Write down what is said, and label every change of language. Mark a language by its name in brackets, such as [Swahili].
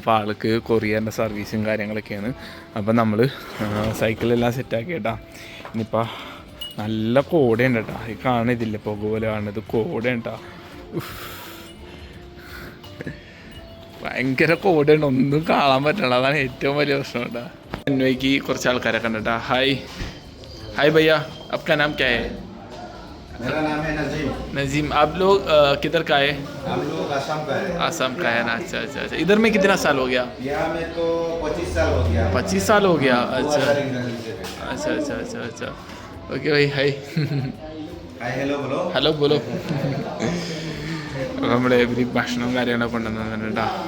[Malayalam] അപ്പോൾ ആൾക്ക് കൊറിയറിൻ്റെ സർവീസും കാര്യങ്ങളൊക്കെയാണ്. അപ്പോൾ നമ്മൾ സൈക്കിളെല്ലാം സെറ്റാക്കി കേട്ടോ. ഇനിയിപ്പോൾ നല്ല കോടയുണ്ട് കേട്ടോ. ഈ കാണുന്നില്ല, പുക പോലെ കാണുന്നത് കോടയുണ്ട് കേട്ടോ. ഭയങ്കര കോടയുണ്ട്, ഒന്നും കാണാൻ പറ്റണം. അതാണ് ഏറ്റവും വലിയ പ്രശ്നം കേട്ടോ. അന്വയ്ക്ക് കുറച്ച് ആൾക്കാരൊക്കെ ഉണ്ട് കേട്ടോ. [Hindi] ഹായ് ഹായ് भैया, आपका नाम क्या है? मेरा नाम है नजीम. नजीम. आप लोग किधर का है? हम लोग आसाम का है. आसाम का है ना? अच्छा अच्छा अच्छा. इधर में कितना साल हो गया? यहाँ में तो 25 साल हो गया. 25 साल हो गया. अच्छा 2011 से. अच्छा अच्छा अच्छा अच्छा. ओके भाई, हाय. हाय, हेलो बोलो. ഹലോ ബോലോ. [Malayalam] നമ്മുടെ ഭക്ഷണവും കാര്യങ്ങളൊക്കെ കൊണ്ടുവന്നിട്ടുണ്ട് കേട്ടോ.